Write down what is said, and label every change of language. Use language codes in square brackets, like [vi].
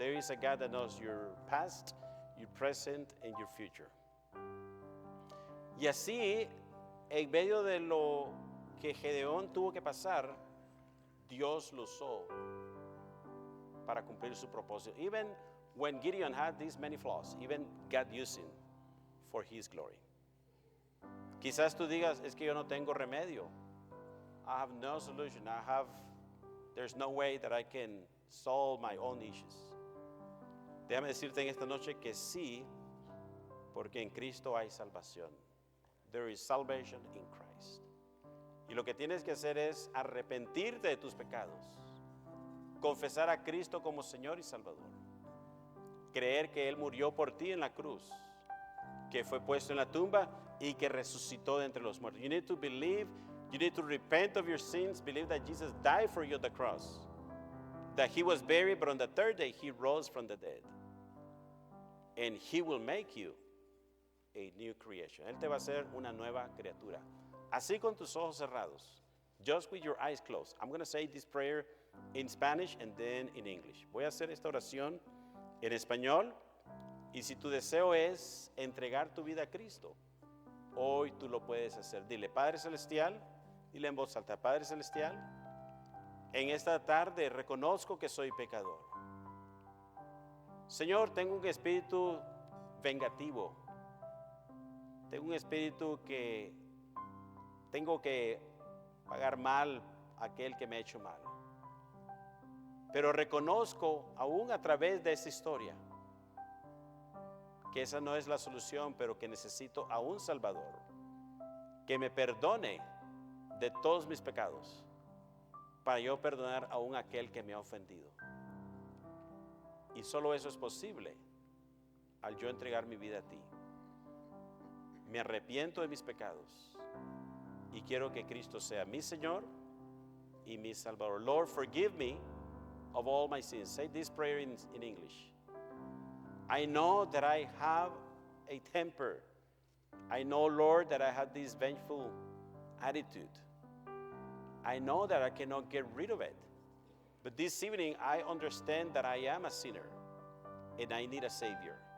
[en] There is a God that knows your past, your present, and your future. [es] Y así, en medio de lo que Gedeón tuvo que pasar, Dios lo usó para cumplir su propósito. [en] Even when Gideon had these many flaws, even God used him for his glory. [es] Quizás tú digas, es que yo no tengo remedio. [en] I have no solution. There's no way that I can solve my own issues. [es] Déjame decirte en esta noche que sí, porque en Cristo hay salvación. [en] There is salvation in Christ. [es] Y lo que tienes que hacer es arrepentirte de tus pecados, confesar a Cristo como Señor y Salvador, creer que Él murió por ti en la cruz, que fue puesto en la tumba y que resucitó de entre los muertos. [en] You need to believe, you need to repent of your sins, believe that Jesus died for you on the cross, that He was buried, but on the third day He rose from the dead. And He will make you a new creation. [es] Él te va a hacer una nueva criatura. Así con tus ojos cerrados, [en] just with your eyes closed. I'm going to say this prayer in Spanish and then in English. [es] Voy a hacer esta oración en español, y si tu deseo es entregar tu vida a Cristo, hoy tú lo puedes hacer. Dile, Padre Celestial, dile en voz alta, Padre Celestial, en esta tarde reconozco que soy pecador. Señor, tengo un espíritu vengativo. Tengo un espíritu que tengo que pagar mal a aquel que me ha hecho mal. Pero reconozco, aún a través de esta historia, que esa no es la solución, pero que necesito a un Salvador que me perdone de todos mis pecados, para yo perdonar aún a aquel que me ha ofendido. Y solo eso es posible al yo entregar mi vida a ti. Me arrepiento de mis pecados y quiero que Cristo sea mi Señor y mi Salvador. [en] Lord, forgive me of all my sins. Say this prayer in English. I know that I have a temper. I know, Lord, that I have this vengeful attitude. I know that I cannot get rid of it. But this evening, I understand that I am a sinner and I need a Savior.